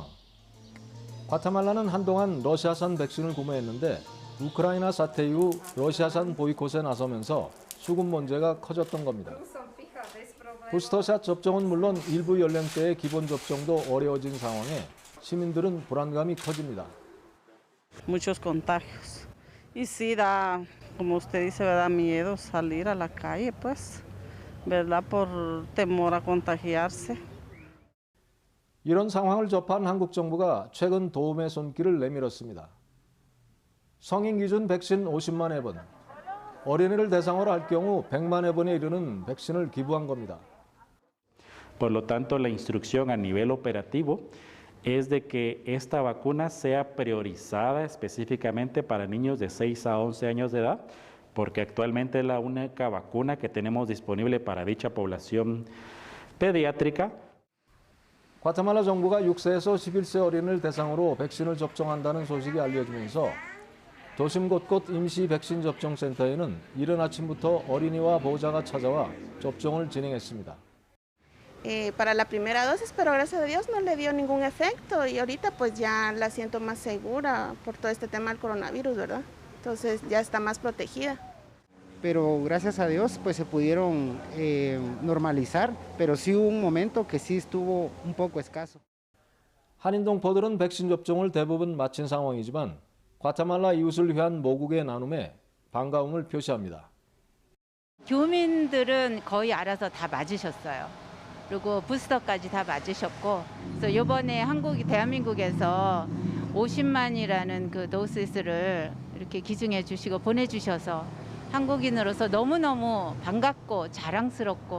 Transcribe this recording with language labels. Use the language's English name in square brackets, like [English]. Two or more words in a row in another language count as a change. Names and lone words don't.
[Korean] 과테말라는 한동안 러시아산 백신을 구매했는데 우크라이나 사태 이후 러시아산 보이콧에 나서면서 수급 문제가 커졌던 겁니다. 부스터샷 접종은 물론 일부 연령대의 기본 접종도 어려워진 상황에 시민들은 불안감이 커집니다. [Spanish] Muchos contagios. Y sí da, como usted dice, da miedo salir a la calle, pues, ¿verdad? Por temor a contagiarse. [Korean] 이런 상황을 접한 한국 정부가 최근 도움의 손길을 내밀었습니다. 성인 기준 백신 50만 회분, 어린이를 대상으로 할 경우 100만 회분에 이르는 백신을 기부한 겁니다. [Spanish] Por lo tanto, la instrucción a nivel operativo es de que esta vacuna sea priorizada específicamente para niños de 6 a 11 años de edad, porque actualmente es la única vacuna que tenemos disponible para dicha población pediátrica. [Korean] 과테말라 정부가 6세에서 11세 어린이를 대상으로 백신을 접종한다는 소식이 알려지면서 도심 곳곳 임시 백신 접종 센터에는 이른 아침부터 어린이와 보호자가 찾아와 접종을 진행했습니다. [Spanish] Para la primera dosis, pero gracias a Dios no le dio ningún efecto y ahorita pues ya la siento más segura por todo este tema del coronavirus, ¿verdad? Entonces ya está más protegida. Pero gracias a Dios pues se pudieron normalizar, pero sí hubo un momento que sí estuvo un poco escaso. [Korean] 한인 동포들은 백신 접종을 대부분 마친 상황이지만 과테말라 이웃을 위한 모국의 나눔에 반가움을 표시합니다. 교민들은 거의 알아서 다 맞으셨어요. 그리고 부스터까지 다 맞으셨고, 그래서 이번에 대한민국에서 50만이라는 그 도시스를 이렇게 기증해 주시고 보내주셔서 한국인으로서 너무너무 반갑고 자랑스럽고.